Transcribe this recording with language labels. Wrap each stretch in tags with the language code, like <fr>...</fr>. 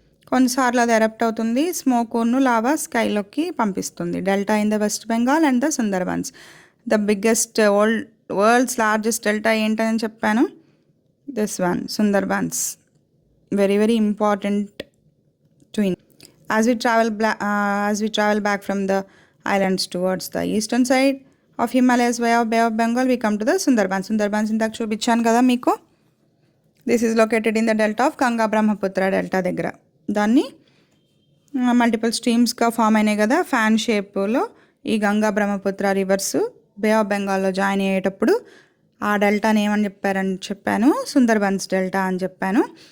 <te>కొన్నిసార్లు అది ఎరప్ట్ అవుతుంది, స్మోక్ను లావా స్కైలోకి పంపిస్తుంది.</te> <en>Delta in the West Bengal and the Sundarbans. The biggest world's largest delta</en> <te>ఏంటని చెప్పాను,</te> <en>This one, Sundarbans. Very very important to India. As we travel back from the islands towards the eastern side of Himalayas via Bay of Bengal, we come to the Sundarbans</en> <te>ఇందాక చూపించాను కదా మీకు.</te> <en>this is located in the delta</en> <te>of Ganga Brahmaputra delta దగ్గర. దాన్ని multiple స్ట్రీమ్స్గా form అయినాయి కదా fan షేప్లో. ఈ Ganga Brahmaputra reverse bay of బెంగాల్లో జాయిన్ అయ్యేటప్పుడు ఆ డెల్టాని ఏమని చెప్పాను, సుందర్బన్స్ డెల్టా అని చెప్పాను.</te>